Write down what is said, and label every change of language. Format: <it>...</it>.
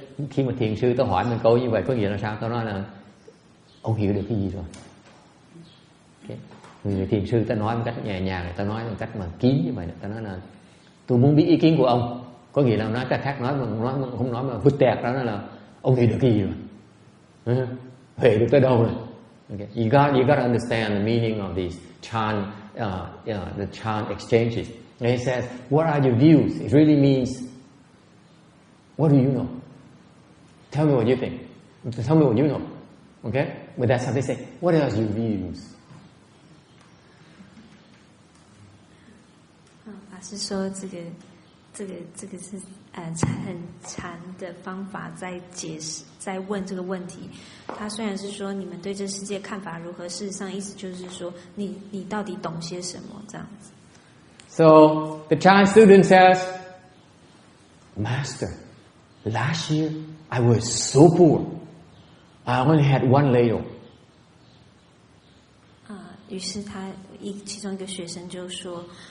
<vi>Khi mà thiền sư tôi hỏi mình câu như vậy có nghĩa là sao? Tôi nói là ông hiểu được cái gì rồi. Okay. Người thiền sư ta nói một cách nhẹ nhàng, ta nói một cách mà kín như vậy, ta nói là tôi muốn biết ý kiến của ông, có nghĩa là nói cách khác, nói không nói mà vứt tẹt đó là ông hiểu được cái gì rồi, hiểu được tới đâu rồi.</vi> <en>Okay. You got to understand the meaning of these chant, the chant exchanges. And he says, what are your views? It really means, what do you know? Tell me what you think. Tell me what you know. Okay? But that's how they say, what are your views?</en> <zh>法师说这个是很禅的方法在解释，在问这个问题。他虽然是说你们对这世界看法如何，事实上意思就是说你到底懂些什么这样子。</zh> <en>So the Chan student says, Master, last year I was so poor. I only had one ladle.</en> <zh>于是其中一个学生就说。</zh>